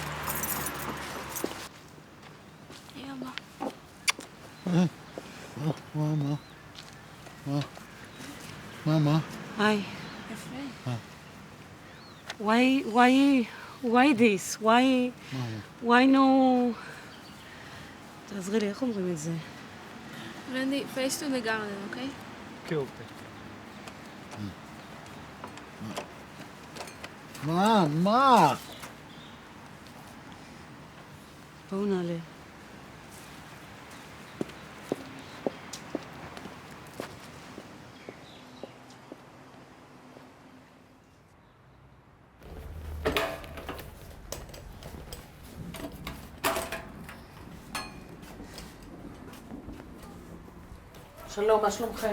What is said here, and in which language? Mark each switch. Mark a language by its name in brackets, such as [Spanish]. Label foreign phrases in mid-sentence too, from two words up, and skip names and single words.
[English] Mama. Hi. Why this? Why no... [Hebrew] תעזרי לי, איך אומרים את זה? רנדי, [English] face to the garden, [Hebrew] אוקיי? מה? בואו נעלה. שלום, מה שלומכם?